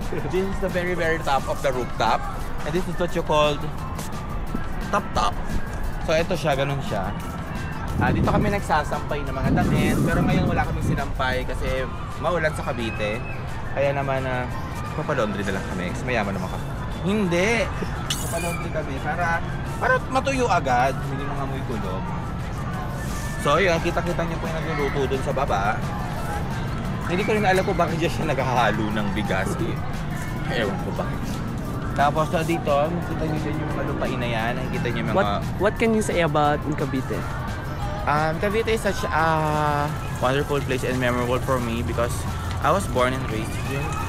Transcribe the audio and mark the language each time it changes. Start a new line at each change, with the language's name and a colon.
English: This is the very, very top of the rooftop. And this is what you called top.
Filipino: So, ito siya, ganun siya. Dito kami nagsasampay ng mga damit, pero ngayon wala kaming sinampay kasi maulan sa Cavite. Kaya naman papalaundry na lang kami kasi mayaman naman kami. Hindi! Papalaundry kami para matuyo agad, hindi mga amoy kulog. So yun, kita-kita niyo po yung nagluluto dun sa baba. Hindi ko rin alam kung bakit siya naghahalo ng bigas Ewan ko ba. Tapos dito, makita niyo din yung mga lupain na yan. Nakikita niyo yung mga...
English: What can you say about Cavite? Cavite is such a wonderful place and memorable for me because I was born and raised here.